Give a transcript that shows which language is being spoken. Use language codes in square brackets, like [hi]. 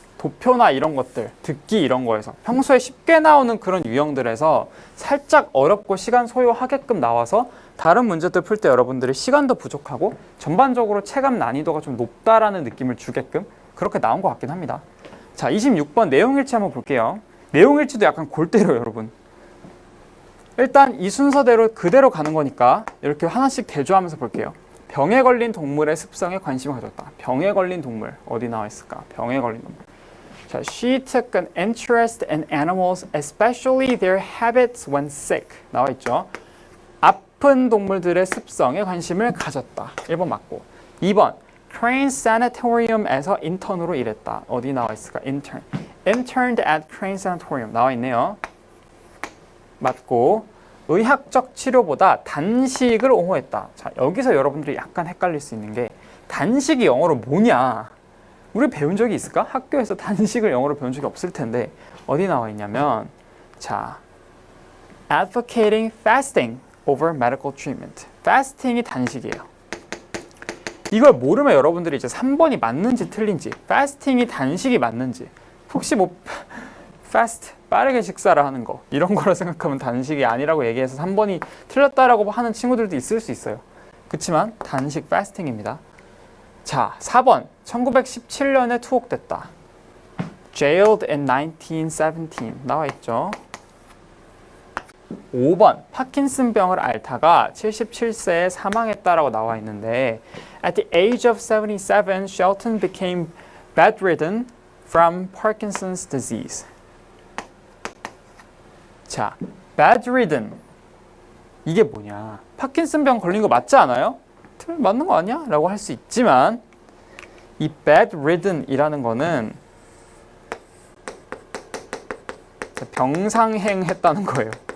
[ko] 도표나 이런 것들, 듣기 이런 거에서 평소에 쉽게 나오는 그런 유형들에서 살짝 어렵고 시간 소요하게끔 나와서 다른 문제들 풀 때 여러분들이 시간도 부족하고 전반적으로 체감 난이도가 좀 높다라는 느낌을 주게끔 그렇게 나온 것 같긴 합니다. 자, 26번 내용일치 한번 볼게요. 내용일치도 약간 골때려요, 여러분. 일단 이 순서대로 그대로 가는 거니까 이렇게 하나씩 대조하면서 볼게요. 병에 걸린 동물의 습성에 관심을 가졌다. 병에 걸린 동물 어디 나와 있을까? 병에 걸린 동물. [en] 자, she took an interest in animals, especially their habits when sick. [ko] 나와 있죠. 아픈 동물들의 습성에 관심을 가졌다. 1번 맞고. 2번. Crane Sanatorium에서 인턴으로 일했다. 어디 나와 있을까? intern. [en] Interned at Crane Sanatorium. [ko] 나와 있네요. 맞고. 의학적 치료보다 단식을 옹호했다. 자, 여기서 여러분들이 약간 헷갈릴 수 있는 게 단식이 영어로 뭐냐? 우리 배운 적이 있을까? 학교에서 단식을 영어로 배운 적이 없을 텐데 어디 나와 있냐면 자, [en] advocating fasting over medical treatment. [ko] fasting이 단식이에요. 이걸 모르면 여러분들이 이제 3번이 맞는지 틀린지, fasting이 단식이 맞는지, 혹시 뭐 fast 빠르게 식사를 하는 거 이런 거라 생각하면 단식이 아니라고 얘기해서 3번이 틀렸다라고 하는 친구들도 있을 수 있어요. 그렇지만 단식 fasting입니다. 자, 4번 1917년에 투옥됐다. [en] Jailed in 1917 [ko] 나와 있죠. 5번 파킨슨병을 앓다가 77세에 사망했다라고 나와 있는데 [en] At the age of 77, Shelton became bedridden from Parkinson's disease. [ko] 자, bedridden 이게 뭐냐? 파킨슨병 걸린 거 맞지 않아요? 맞는 거 아니야? 라고 할 수 있지만 이 bedridden이라는 거는 병상행했다는 거예요.